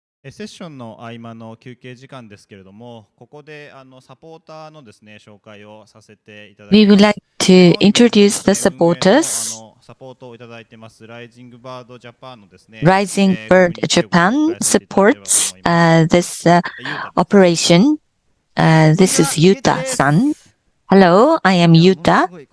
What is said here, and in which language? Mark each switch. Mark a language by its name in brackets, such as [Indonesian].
[Japanese] セッションの合間の休憩時間ですけれども、ここでサポーターのですね、紹介をさせていただき [English] We [Japanese] ます。 [English] would like to introduce the supporters. [Japanese] サポートをいただいてます Rising Bird Japan のですね、 [English] Rising Bird Japan supports this operation. This is Yuta-san. Hello, I am Yuta.